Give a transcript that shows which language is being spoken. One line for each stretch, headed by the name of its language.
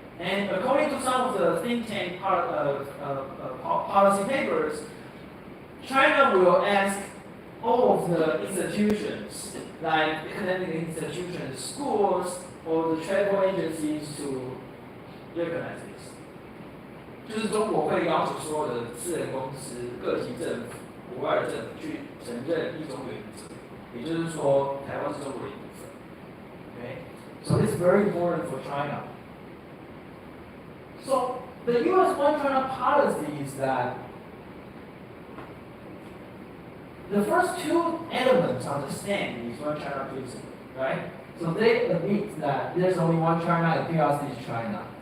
English: And according to some of the think tank policy papers, China will ask all of the institutions, like academic institutions, schools, or the travel agencies to recognize this.
Chinese: 就是中国会要求所有的私人公司、个体政府、国外的政府去承认一中原则，也就是说，台湾是中国的一部分。
English: Okay, so this is very important for China. So the U.S. One China policy is that the first two elements understand is one China principle, right? So they admit that there's only one China and PRC is China.